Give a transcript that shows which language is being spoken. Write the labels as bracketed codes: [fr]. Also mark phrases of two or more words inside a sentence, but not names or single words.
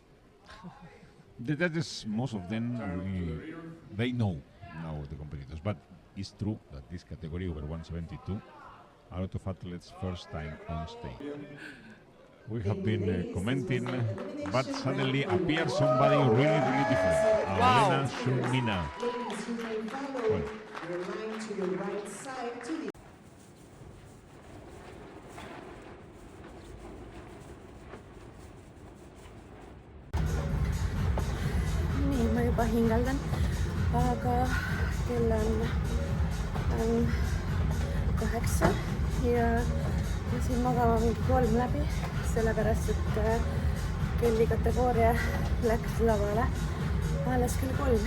[en] The judges, most of them, they know now the competitors, but it's true that this category over 172, a lot of athletes first time on stage. We have been commenting, but suddenly appears somebody really, really different. Wow. Elena Shumina. Well. [et] Nii, ma juba hingaldan, aga kell on 8 ja siin magama mingi 3 läbi, sellepärast et kelli kategooria läks lavale alles kell 3.